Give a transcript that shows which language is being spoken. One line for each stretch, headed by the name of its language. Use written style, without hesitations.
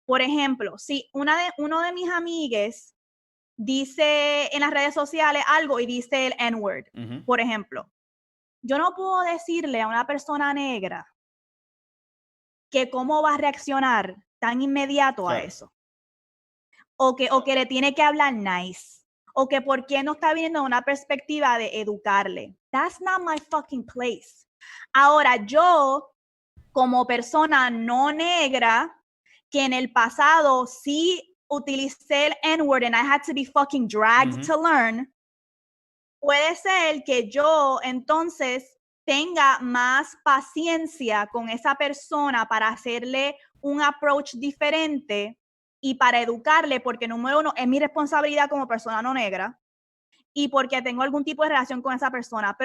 Spanish: Por ejemplo, si uno de mis amigues dice en las redes sociales algo y dice el N-word, por ejemplo, yo no puedo decirle a una persona negra que cómo va a reaccionar tan inmediato a eso. O que le tiene que hablar nice. O que por qué no está viniendo de una perspectiva de educarle.
English: That's not my fucking place.
Spanish: Ahora, yo, como persona no negra, que en el pasado sí utilicé el N-word
English: and I had to be fucking dragged to learn,
Spanish: puede ser que yo entonces tenga más paciencia con esa persona para hacerle un approach diferente y para educarle, porque número uno, es mi responsabilidad como persona no negra y porque tengo algún tipo de relación con esa persona.